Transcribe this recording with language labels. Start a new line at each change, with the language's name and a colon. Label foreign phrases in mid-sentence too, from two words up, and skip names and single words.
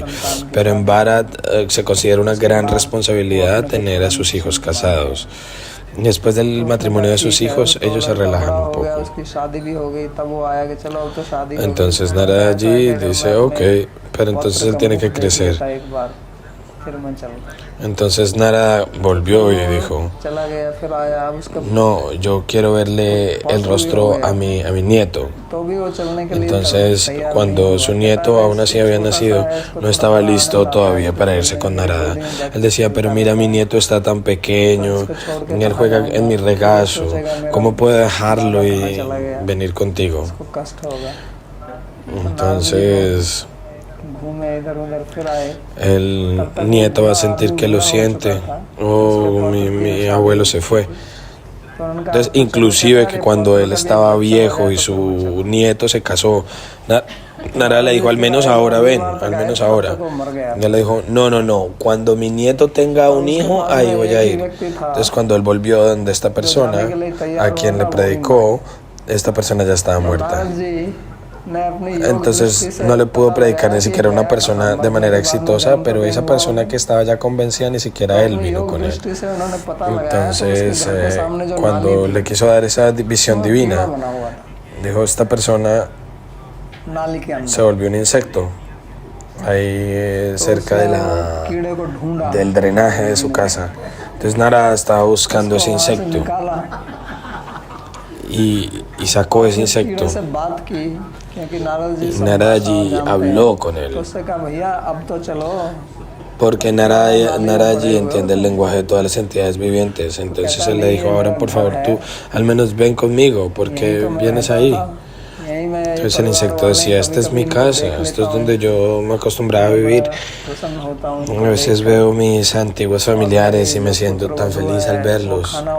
Spanish: Pero en Bharat se considera una gran responsabilidad tener a sus hijos casados. Después del matrimonio de sus hijos, ellos se relajan un poco. Entonces Narada Ji dice: ok, pero entonces él tiene que crecer.
Hindi: फिर मैं चल गया।
Spanish: Entonces Narada volvió y dijo,
Hindi: चला गया, फिर आया, अब उसका
Spanish: no, yo quiero verle el rostro a mi nieto.
Hindi: तो भी वो चलने के लिए
Spanish: Entonces,
Hindi: तैयार
Spanish: cuando
Hindi: नहीं
Spanish: su
Hindi: हुआ।
Spanish: nieto aún así había nacido, no estaba listo todavía para irse con Narada. Él decía, pero mira, mi nieto está tan pequeño, y él juega en mi regazo, ¿cómo puedo dejarlo y venir contigo?
Hindi: उसको कष्ट होगा।
Spanish: Entonces,
Hindi: घूमे इधर उधर, फिर आए।
Spanish: el nieto va a sentir que lo siente. Oh, mi abuelo se fue.
Hindi: तो उन्होंने कहा,
Spanish: Entonces, inclusive que cuando él estaba viejo y su nieto se casó, Narada le dijo, al menos ahora ven, al menos ahora. Y él le dijo, no, cuando mi nieto tenga un hijo, ahí voy a ir. Entonces, cuando él volvió donde esta persona, a quien le predicó, esta persona ya estaba muerta.
Hindi: नारद जी ने अपनी योग
Spanish: Entonces
Hindi: दृष्टि से
Spanish: no le pudo
Hindi: पता
Spanish: predicar
Hindi: लगाया
Spanish: ni
Hindi: कि
Spanish: siquiera a una
Hindi: क्या
Spanish: persona
Hindi: कहाँ
Spanish: de manera
Hindi: भगवान
Spanish: exitosa,
Hindi: भगवान
Spanish: pero esa
Hindi: भगवान
Spanish: persona que estaba ya convencida ni siquiera él
Hindi: अपनी
Spanish: vino
Hindi: योग
Spanish: con él.
Hindi: दृष्टि से उन्होंने पता लगाया, तो
Spanish: Entonces,
Hindi: उसके घर के सामने जो
Spanish: cuando
Hindi: नाली
Spanish: le
Hindi: थी,
Spanish: quiso dar esa visión
Hindi: वो कीड़ा
Spanish: divina,
Hindi: बना हुआ था
Spanish: dijo, esta persona
Hindi: नाली के
Spanish: se
Hindi: अंदर।
Spanish: volvió un insecto ahí
Hindi: तो
Spanish: cerca
Hindi: उसने
Spanish: de
Hindi: वो कीड़े को ढूंढा,
Spanish: del drenaje de su casa. Entonces Narada estaba buscando ese
Hindi: वहाँ से
Spanish: insecto
Hindi: निकाला,
Spanish: y sacó ese
Hindi: कीड़े
Spanish: insecto.
Hindi: से बात की, क्योंकि नारद जी
Spanish: Y
Hindi: सब
Spanish: Narada
Hindi: भाषा
Spanish: ji
Hindi: जानते
Spanish: habló
Hindi: हैं।
Spanish: con
Hindi: तो
Spanish: él.
Hindi: उससे कहा, भैया अब तो चलो।
Spanish: Porque Narada ji entiende el lenguaje de todas las entidades vivientes. Entonces él le dijo, ahora por favor tú al menos ven conmigo, porque vienes ahí. Entonces el insecto decía, esta es mi casa, esto es donde yo me acostumbraba a vivir. A veces veo mis antiguos familiares y me siento tan feliz al verlos.